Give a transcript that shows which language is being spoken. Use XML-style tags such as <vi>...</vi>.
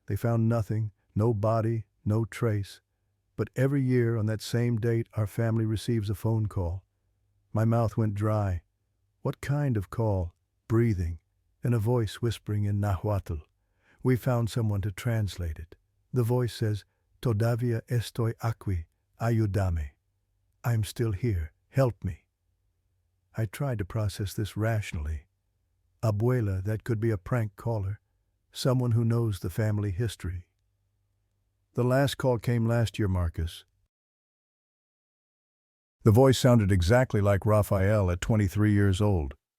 <en>They found nothing, no body, no trace. But every year on that same date, our family receives a phone call." My mouth went dry. "What kind of call?" "Breathing, and a voice whispering in Nahuatl. We found someone to translate it. The voice says,</en> <es>'Todavía estoy aquí, ayúdame.'</es> <en>I'm still here, help me." I tried to process this rationally. Abuela, that could be a prank caller, someone who knows the family history. "The last call came last year, Marcus." The voice sounded exactly like Raphael at 23 years old.</en>